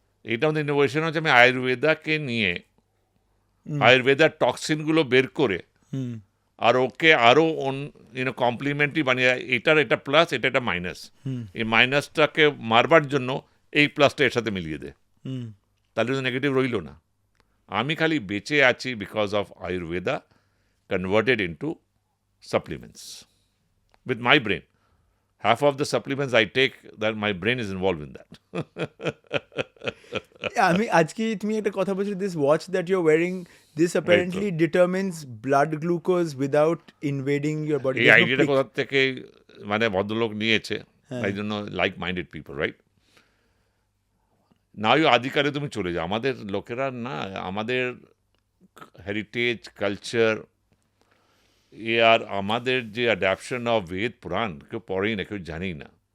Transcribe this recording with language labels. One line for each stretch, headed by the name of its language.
Bangla: এইটা আমাদের ইনোভেশন হচ্ছে আমি আয়ুর্বেদাকে নিয়ে আয়ুর্বেদার টক্সিনগুলো বের করে আর ওকে আরো কমপ্লিমেন্টারি বানিয়ে, এটা প্লাস, এটা মাইনাস, এই মাইনাসটাকে মারবার জন্য এই প্লাসটা এর সাথে মিলিয়ে দে, তাহলে তো নেগেটিভ রইল না। আমি খালি বেঁচে আছি
English: Because of Ayurveda converted into supplements with my brain. Half of the supplements I take, that my brain is involved in that.
Bangla: আমি আজকে তুমি একটা কথা বলছো,
English: this watch that you're wearing, this apparently determines blood glucose without invading your body.
Bangla: এই আইডিয়াটা কোথা থেকে মানে ভদ্রলোক নিয়েছে, তাই জন্য
English: Like minded people, right?
Bangla: না ওই আদিকালে তুমি চলে যাও, আমাদের লোকেরা না, আমাদের হেরিটেজ কালচার আর আমাদের যে অ্যাডাপশন অফ বেদ পুরাণ কেউ পড়েই না, কেউ জানেই না।